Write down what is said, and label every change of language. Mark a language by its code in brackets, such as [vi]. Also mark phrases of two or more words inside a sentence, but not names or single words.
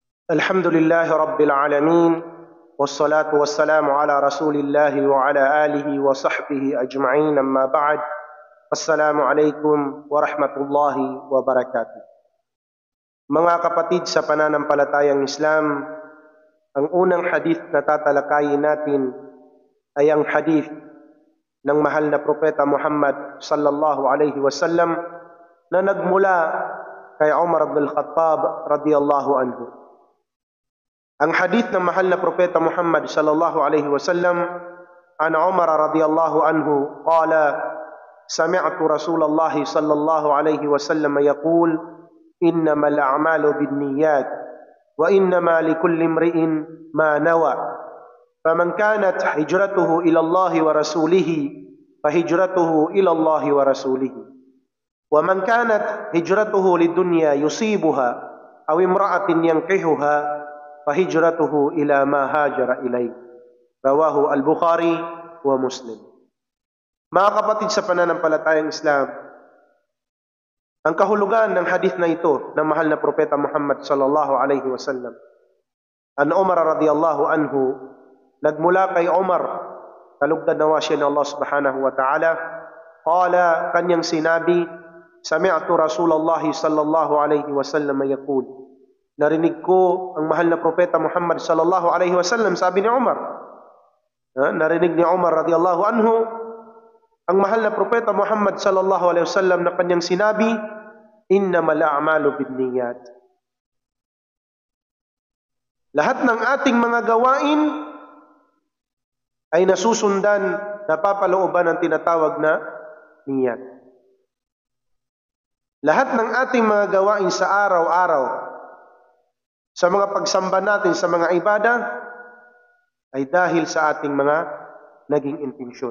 [ar] الحمد لله رب العالمين والصلاة والسلام على رسول الله وعلى آله وصحبه أجمعين أما بعد السلام عليكم ورحمة الله وبركاته. [tl] Mga kapatid sa pananampalatayang Islam, ang unang hadith na tatalakayin natin ay ang hadith ng mahal na propeta Muhammad [ar] صلى الله عليه وسلم [tl] na nagmula kay Umar ibn al-Khattab [ar] رضي الله عنه. [tl] Ang hadith ng mahal na propeta Muhammad [ar] صلى الله عليه وسلم عن عمر رضي الله عنه قال سمعت رسول الله صلى الله عليه وسلم يقول إنما الأعمال بالنيات وإنما لكل امرئ ما نوى فمن كانت هجرته إلى الله ورسوله فهجرته إلى الله ورسوله ومن كانت هجرته لدنيا يصيبها أو امرأة ينكحها فهجرته إلى ما هاجر إليه. رواه البخاري ومسلم. [tl] Mga kapatid sa pananampalatayang Islam, ang kahulugan ng hadith na ito ng mahal na propeta Muhammad [ar] صلى الله عليه وسلم. عن عمر رضي الله عنه, [tl] nagmula kay Umar, kalugdan nawa siya ng Allah [ar] سبحانه وتعالى, [tl] qala, kanyang sinabi, [ar] سمعت رسول الله صلى الله عليه وسلم يقول, [tl] narinig ko ang mahal na propeta Muhammad [ar] صلى الله عليه وسلم, [tl] sabi ni Umar. Narinig ni Umar [ar] رضي الله عنه [tl] ang mahal na propeta Muhammad [ar] صلى الله عليه وسلم [tl] na kanyang sinabi, [ar] إنما الأعمال بالنيات. [tl] Lahat ng ating mga gawain ay nasusundan, napapalooban ng tinatawag na niyat. Lahat ng ating mga gawain sa araw-araw, sa mga pagsamba natin, sa mga ibada, ay dahil sa ating mga naging intensyon.